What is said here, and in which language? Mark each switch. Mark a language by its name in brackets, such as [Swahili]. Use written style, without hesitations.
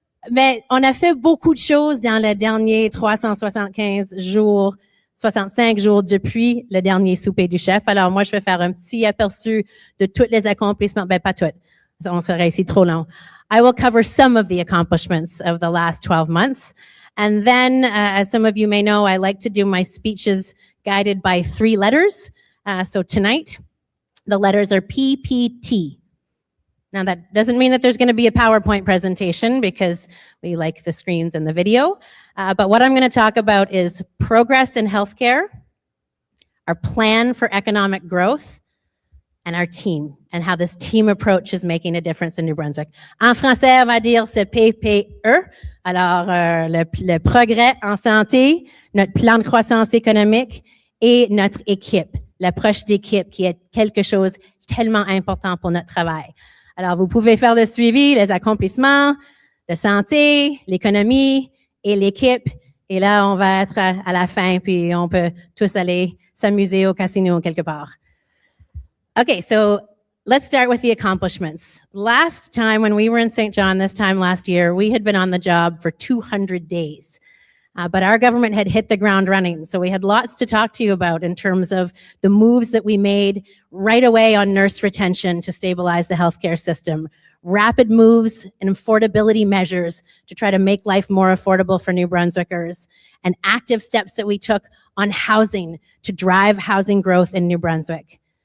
[French] Mais on a fait beaucoup de choses dans les derniers 375 jours. 65 jours depuis le dernier souper du chef. Alors, moi, je vais faire un petit aperçu de tous les accomplissements. Ben, pas toutes. On serait ici trop long. [English] I will cover some of the accomplishments of the last 12 months. And then, as some of you may know, I like to do my speeches guided by 3 letters. So tonight, the letters are PPT. Now, that doesn't mean that there's going to be a PowerPoint presentation because we like the screens and the video. But what I'm going to talk about is progress in healthcare, our plan for economic growth, and our team, and how this team approach is making a difference in New Brunswick. [French] En français, on va dire c'est PPE. Alors, le progrès en santé, notre plan de croissance économique et notre équipe, l'approche d'équipe qui est quelque chose de tellement important pour notre travail. Alors, vous pouvez faire le suivi, les accomplissements, la santé, l'économie et l'équipe. Et là, on va être à la fin, puis on peut tous aller s'amuser au casino quelque part. [English] Okay, so let's start with the accomplishments. Last time when we were in St. John, this time last year, we had been on the job for 200 days. But our government had hit the ground running. So we had lots to talk to you about in terms of the moves that we made right away on nurse retention to stabilize the healthcare system, rapid moves and affordability measures to try to make life more affordable for New Brunswickers, and active steps that we took on housing to drive housing growth in New Brunswick.